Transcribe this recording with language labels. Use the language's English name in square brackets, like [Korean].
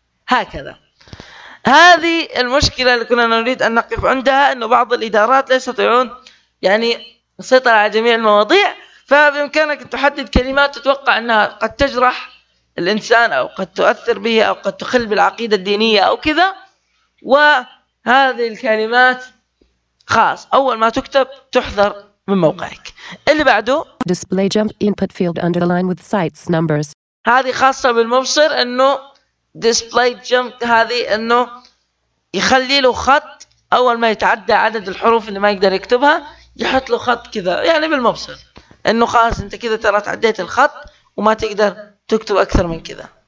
[Arabic] هكذا هذه المشكلة اللي كنا نريد أن نقف عندها، أنه بعض الإدارات لا يستطيعون يعني السيطرة على جميع المواضيع. فبإمكانك أن تحدد كلمات تتوقع أنها قد تجرح الإنسان أو قد تؤثر به أو قد تخل بالعقيدة الدينية أو كذا، وهذه الكلمات خاص أول ما تكتب تحذر من موقعك. اللي بعده [English] Display jump input field under the line with sites numbers. [Arabic] هذه خاصة بالمبصر، أنه [English] Display jump [Arabic] هذه أنه يخلي له خط أول ما يتعدى عدد الحروف اللي ما يقدر يكتبها، يحط له خط كذا يعني بالمبصر، أنه خلاص أنت كذا ترى تعديت الخط وما تقدر تكتب أكثر من كذا.